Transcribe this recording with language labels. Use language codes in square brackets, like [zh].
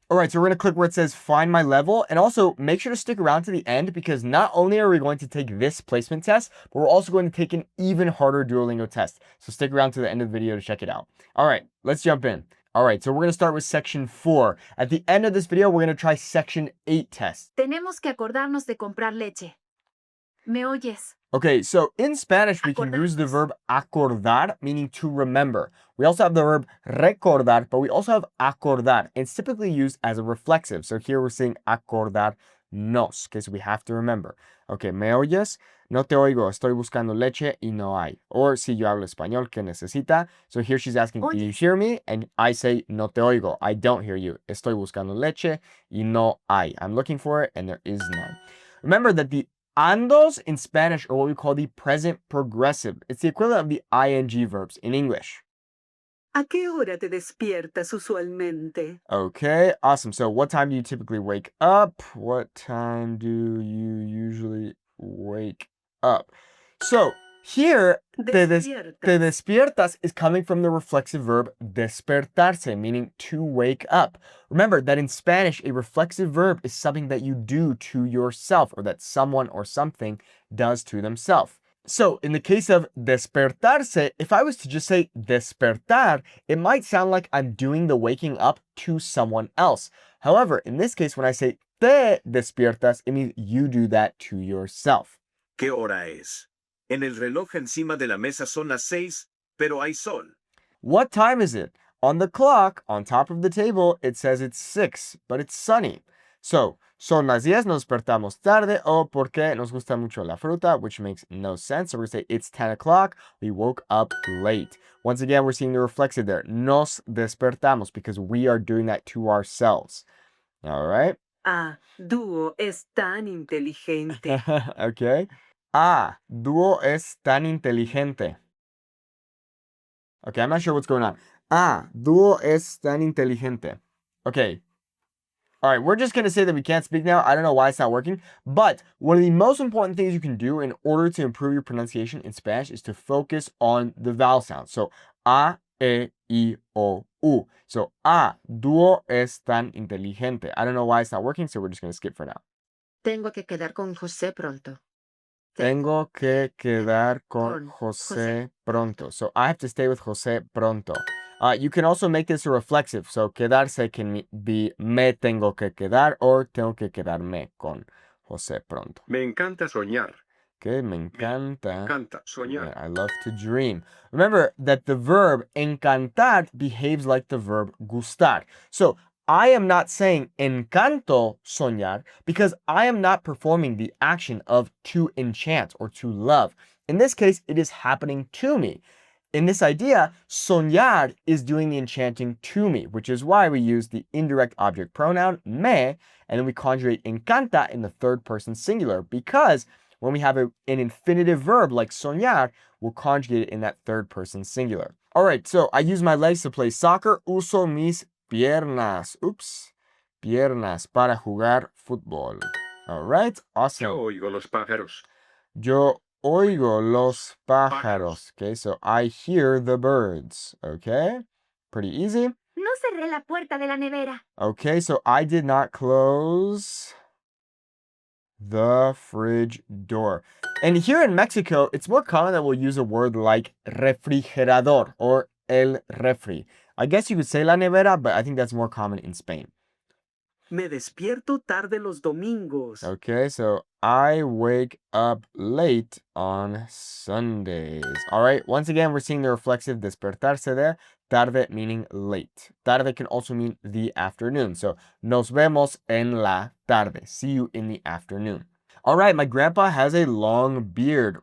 [en] All right, so we're going to click where it says Find My Level, and also make sure to stick around to the end because not only are we going to take this placement test, but we're also going to take an even harder Duolingo test. So stick around to the end of the video to check it out. All right, let's jump in. All right, so we're going to start with section 4. At the end of this video, we're going to try section 8 test. [es] Tenemos que acordarnos de comprar leche. ¿Me oyes? [en] Okay, so in Spanish, we can use the verb acordar, meaning to remember. We also have the verb recordar, but we also have acordar. It's typically used as a reflexive. So here we're saying acordarnos, okay, so we have to remember. [es] Okay, ¿me oyes? No te oigo, estoy buscando leche y no hay. Or si yo hablo español, ¿qué necesita? [en] So here she's asking, do you hear me? And I say, [es] no te oigo, [en] I don't hear you. [es] Estoy buscando leche y no hay. [en] I'm looking for it and there is none. Remember that the andos in Spanish are what we call the present progressive. It's the equivalent of the ing verbs in English. [es] ¿A qué hora te despiertas usualmente? [en] Okay, awesome. So what time do you typically wake up? What time do you usually wake up? So here, te despiertas is coming from the reflexive verb despertarse, meaning to wake up. Remember that in Spanish, a reflexive verb is something that you do to yourself or that someone or something does to themselves. So in the case of despertarse, if I was to just say despertar, it might sound like I'm doing the waking up to someone else. However, in this case, when I say te despiertas, it means you do that to yourself. [es] ¿Qué hora es? En el reloj encima de la mesa son las 6, pero hay sol. [en] What time is it? On the clock, on top of the table, it says it's 6, but it's sunny. So, [es] son las 10, nos despertamos tarde, o porque nos gusta mucho la fruta, [en] which makes no sense. So we're going to say it's 10 o'clock, we woke up late. Once again, we're seeing the reflexive there. [es] Nos despertamos, [en] because we are doing that to ourselves. All right? [es] Ah, Duo es tan inteligente. Okay. Ah, Duo es tan inteligente. [en] Okay, I'm not sure what's going on. [es] Ah, Duo es tan inteligente. [en] Okay. All right, we're just going to say that we can't speak now. I don't know why it's not working. But one of the most important things you can do in order to improve your pronunciation in Spanish is to focus on the vowel sounds. So, A, E, I, O, U. So, [es] ah, Duo es tan inteligente. [en] I don't know why it's not working, so we're just going to skip for now. [es] Tengo que quedar con José pronto. Tengo que quedar con José pronto. [en] So I have to stay with José pronto. You can also make this a reflexive. So quedarse can be [es] me tengo que quedar [en] or [es] tengo que quedarme con José pronto. Me encanta soñar. Okay, me encanta. Soñar. [en] Yeah, I love to dream. Remember that the verb encantar behaves like the verb gustar. So I am not saying [es] encanto soñar [en] because I am not performing the action of to enchant or to love. In this case, it is happening to me. In this idea, soñar is doing the enchanting to me, which is why we use the indirect object pronoun me, and then we conjugate encanta in the third person singular, because when we have an infinitive verb like soñar, we'll conjugate it in that third person singular. All right, so I use my legs to play soccer. [es] Uso mis piernas. Piernas para jugar fútbol. [en] All right, awesome. [es] Yo oigo los pájaros. Yo oigo los pájaros. [en] Okay, so I hear the birds. Okay, pretty easy. [es] No cerré la puerta de la nevera. [en] Okay, so I did not close the fridge door. And here in Mexico, it's more common that we'll use a word like refrigerador or el refri. I guess you could say la nevera, but I think that's more common in Spain. [es] Me despierto tarde los domingos. [en] Okay, so I wake up late on Sundays. All right, once again, we're seeing the reflexive despertarse there. Tarde meaning late. Tarde can also mean the afternoon. So, [es] nos vemos en la tarde. [en] See you in the afternoon. All right, my grandpa has a long beard.